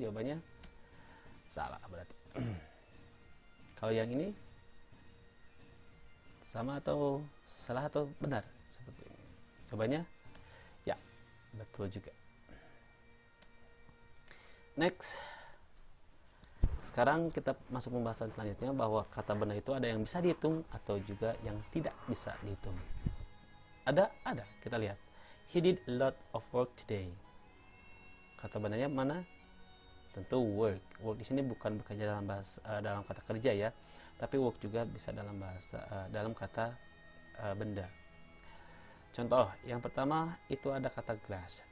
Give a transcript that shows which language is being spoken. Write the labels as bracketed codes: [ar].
[id] Jawabannya salah berarti. Kalau yang ini sama atau salah atau benar seperti ini? Jawabannya ya, betul juga. Next. Sekarang kita masuk pembahasan selanjutnya bahwa kata benda itu ada yang bisa dihitung atau juga yang tidak bisa dihitung. Ada. Kita lihat. [en] He did a lot of work today. [id] Kata bendanya mana? Tentu work. Work di sini bukan bekerja dalam kata kerja ya, tapi work juga bisa dalam kata benda. Contoh yang pertama itu ada kata glass.